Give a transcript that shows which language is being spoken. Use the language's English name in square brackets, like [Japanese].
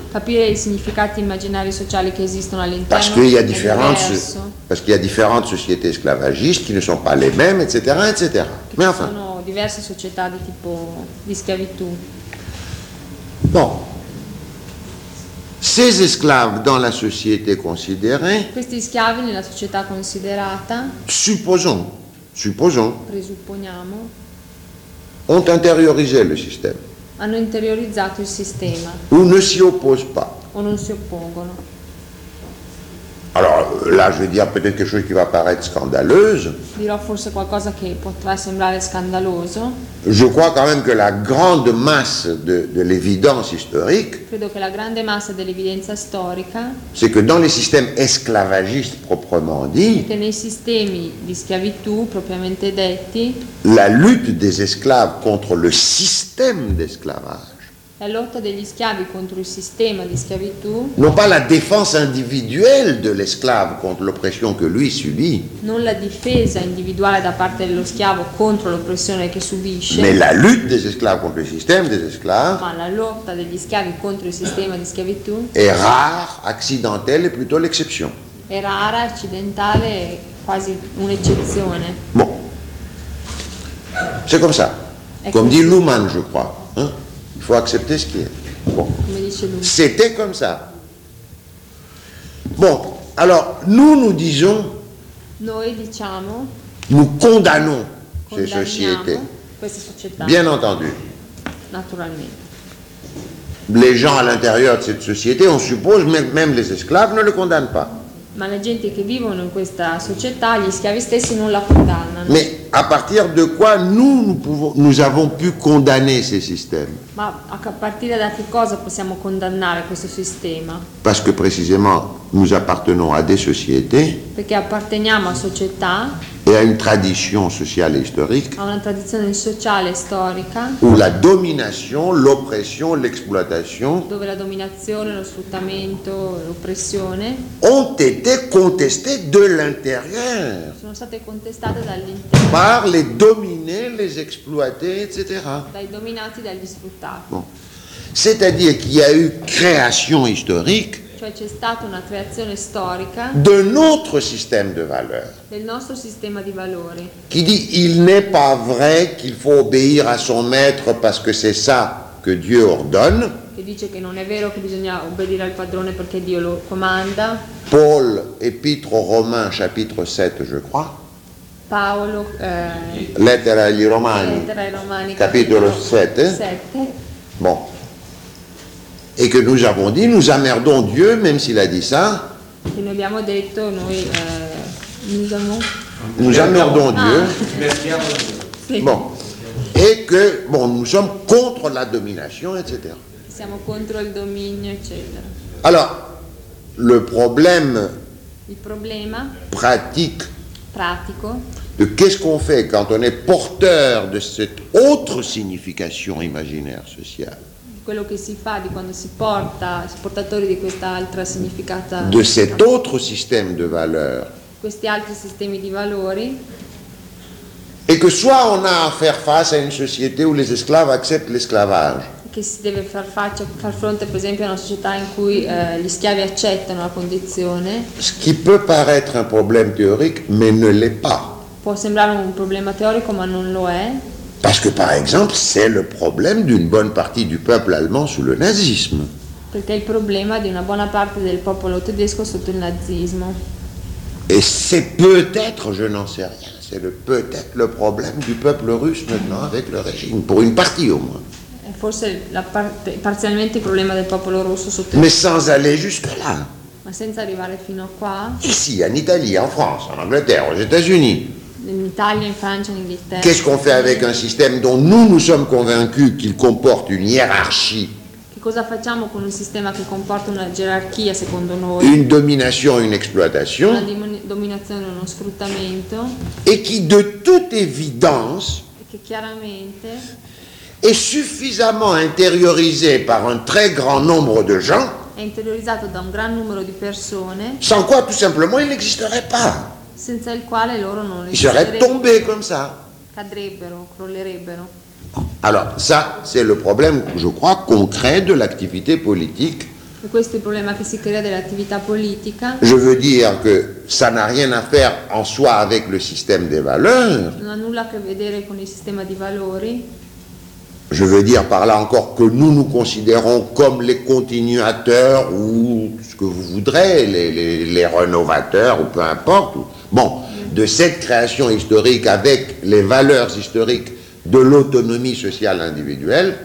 [Italian] Capire i significati immaginari sociali che esistono all'interno. [French] Parce qu'il y a différentes, parce qu'il y a différentes sociétés esclavagistes qui ne sont pas les mêmes, etc., etc. Mais enfin. [Italian] Ci sono diverse società di tipo di schiavitù. [French] Bon. Ces esclaves dans la société considérée. [Italian] Questi schiavi nella società considerata. [French] Supposons. Supposons. [Italian] Presupponiamo. [French] Ont intériorisé le système. [Italian] Hanno interiorizzato il sistema. [French] Ou ne s'y opposent pas. [Italian] O non si oppongono. [French] Alors là, je vais dire peut-être quelque chose qui va paraître scandaleuse. [Italian] Dirò forse qualcosa che potrà sembrare scandaloso. [French] Je crois quand même que la grande masse de l'évidence historique. [Italian] Credo che la grande massa dell'evidenza storica. [French] C'est que dans les systèmes esclavagistes proprement dit. [Italian] Che nei sistemi di schiavitù propriamente detti. [French] La lutte des esclaves contre le système d'esclavage. [Italian] La lotta degli schiavi contro il sistema di schiavitù. [French] Non pas la défense individuelle de l'esclave contre l'oppression que lui subit. [Italian] Non la difesa individuale da parte dello schiavo contro l'oppressione che subisce. [French] Mais la lutte des esclaves contre le système des esclaves. [Italian] Ma la lotta degli schiavi contro il sistema di schiavitù. È rara, accidentale e [French] plutôt l'exception. [Italian] È rara, accidentale e quasi un'eccezione. [French] Bon. C'est comme ça. Comme dit Luhmann, je crois. Hein? Il faut accepter ce qui est. Bon. C'était comme ça. Bon, alors, nous disons, [Italian] noi diciamo, [French] nous condamnons ces sociétés. [Italian] Queste società. [French] Bien entendu. [Italian] Naturalmente. [French] Les gens à l'intérieur de cette société, on suppose, même les esclaves ne le condamnent pas. [Italian] Ma la gente che vivono in questa società, gli schiavi stessi non la condannano. [French] Mais à partir de quoi nous avons pu condamner ces systèmes? [Italian] Ma a partire da che cosa possiamo condannare questo sistema? [French] Parce que précisément nous appartenons à des sociétés. [Italian] Perché apparteniamo a società. [French] Et à une tradition sociale et historique. [Italian] A una tradizione sociale e storica. [French] Où la domination, l'oppression, l'exploitation. [Italian] Dove la dominazione, lo sfruttamento, l'oppressione. [French] Ont été contestées de l'intérieur. [Italian] Sono state contestate dall'interno. [French] Par les dominés, les exploités, etc. [Italian] Dai dominati, dagli sfruttati. [French] Bon. C'est-à-dire qu'il y a eu création historique. [Italian] Cioè c'è stata una creazione storica [French] de notre système de valeurs. [Italian] Del nostro sistema di valori. [French] Qui dit il n'est pas vrai qu'il faut obéir à son maître parce que c'est ça [Italian] che Dio [French] ordonne. [Italian] Che dice che non è vero che bisogna obbedire al padrone perché Dio lo comanda. [French] Paul, Epître aux Romains, chapitre 7, je crois. [Italian] Paolo, Lettera agli Romani, capitolo 7. [French] Bon. Et que nous avons dit, nous emmerdons Dieu, même s'il a dit ça. Et nous [Italian] abbiamo detto, noi, [French] nous avons. Nous emmerdons Dieu. Bon. Et que, bon, nous sommes contre la domination, etc. [Italian] Siamo contro il dominio, eccetera. [French] Alors, le problème. [Italian] Il problema. [French] Pratique. [Italian] Pratico. [French] De qu'est-ce qu'on fait quand on est porteur de cette autre signification imaginaire sociale? [Italian] Quello che si fa di quando si porta, si portatori di questa altra significata. [French] De cet autre système de valeur. [Italian] Questi altri sistemi di valori. [French] Et que soit on a à faire face à une société où les esclaves acceptent l'esclavage. [Italian] Che si deve far faccia, far fronte, per esempio, a una società in cui gli schiavi accettano la condizione. [French] Ce qui peut paraître un problème théorique, mais ne l'est pas. [Italian] Può sembrare un problema teorico, ma non lo è. [French] Parce que, par exemple, c'est le problème d'une bonne partie du peuple allemand sous le nazisme. [Italian] Perché è il problema di una buona parte del popolo tedesco sotto il nazismo. [French] Et c'est peut-être, je n'en sais rien, c'est le, peut-être le problème du peuple russe maintenant avec le régime, pour une partie au moins. [Italian] È forse la parzialmente il problema del popolo russo sotto. [French] Mais sans aller jusque-là. [Italian] Ma senza arrivare fino a qua. [French] Ici, en Italie, en France, en Angleterre, aux États-Unis. [Italian] In Italia, in Francia, in Inghilterra. [French] Qu'est-ce qu'on fait avec un système dont nous nous sommes convaincus qu'il comporte une hiérarchie? [Italian] Che cosa facciamo con un sistema che comporta una gerarchia secondo noi? [French] Une domination, une exploitation. [Italian] Una dominazione, uno sfruttamento. [French] Et qui de toute évidence. [Italian] E che chiaramente. [French] Est suffisamment intériorisé par un très grand nombre de gens. [Italian] È interiorizzato da un gran numero di persone. [French] Sans quoi, tout simplement, il n'existerait pas. [Italian] Senza il quale loro non li sarebbero [French] tombé comme ça. [Italian] Cadrebbero, crollerebbero. [French] Alors, ça, c'est le problème, je crois, concret de l'activité politique. [Italian] E questo è il problema che si crea dell'attività politica. [French] Je veux dire que ça n'a rien à faire en soi avec le système des valeurs. [Italian] Non ha nulla a che vedere con il sistema di valori. [French] Je veux dire par là encore que nous nous considérons comme les continuateurs ou ce que vous voudrez, les renovateurs ou peu importe. Bon, de cette création historique avec les valeurs historiques de l'autonomie sociale individuelle.